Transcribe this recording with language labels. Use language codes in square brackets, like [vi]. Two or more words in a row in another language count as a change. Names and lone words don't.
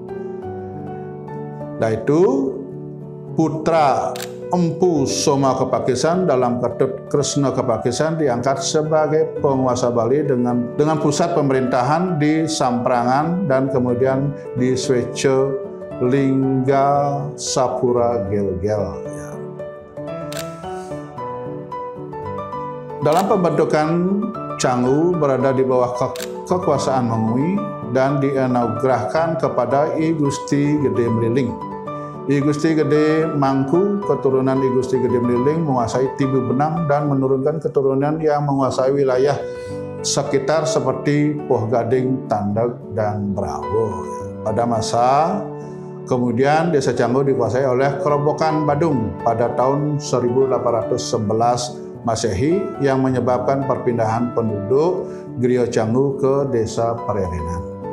[id] Dan itu putra Empu Soma Kepakisan dalam Ketut Kresna Kepakisan diangkat sebagai penguasa Bali dengan pusat pemerintahan di Samprangan dan kemudian di Swece Lingga Sapura Gelgel. Dalam pembentukan Canggu berada di bawah kekuasaan Mengui dan dianugerahkan kepada I Gusti Gede Meliling. I Gusti Gede Mangku, keturunan I Gusti Gede Meliling menguasai Tibu Benang dan menurunkan keturunan yang menguasai wilayah sekitar seperti Poh Gading, Tandeg, dan Brawo. Pada masa kemudian Desa Canggu dikuasai oleh Kerobokan Badung pada tahun 1811 Masehi yang menyebabkan perpindahan penduduk Griyo Canggu ke Desa Pererenan.